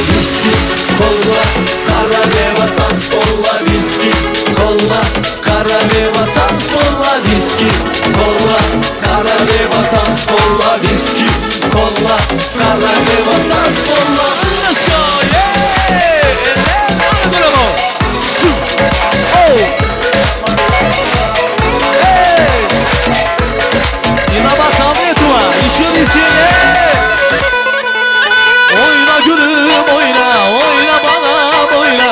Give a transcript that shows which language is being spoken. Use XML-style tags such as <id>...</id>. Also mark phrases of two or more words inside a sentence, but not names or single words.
<ru>Виски, кола, королева танцпола. Виски, кола, королева танцпола. Виски, кола, королева танцпола. Виски, кола, королева танцпола.</ru> <en>Let's go, yeah!</en> <tr>İna bakalım Etuva, işin içine. Oyna gülüm oyna, oyna bana oyna.</tr>